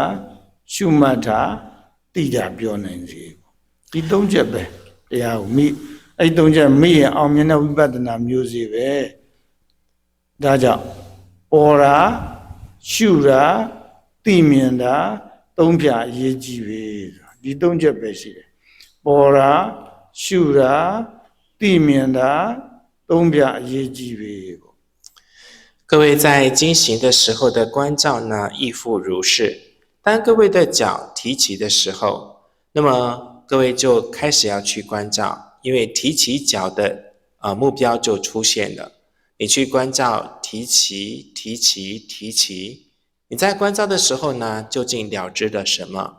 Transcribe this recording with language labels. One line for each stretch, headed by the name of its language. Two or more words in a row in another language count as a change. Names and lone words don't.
Burmese: ရှုမှတ်တာသိတာပြောနိုင်စေပေါ့ဒီသုံးချက်ပဲတရားကိုမိအဲ့သုံးချက်မိရင်အောင်မြင်တဲ့ဝိပဿနာမျိုးစေပဲဒါကြောင့်ပေါ်တာရှုတာသိမြင်တာသုံးဖြာအရေးကြီးပဲဒီသုံးချက်ပဲရှိတယ်ပေါ်တာရှုတာသိမြင်တာသုံးဖြာအရေးကြီးပဲပေါ့
Chinese: 各位在经行的时候的关照呢，亦复如是。当各位的脚提起的时候，那么各位就开始要去关照，因为提起脚的目标就出现了。你去关照提起，你在关照的时候呢，究竟了知了什么？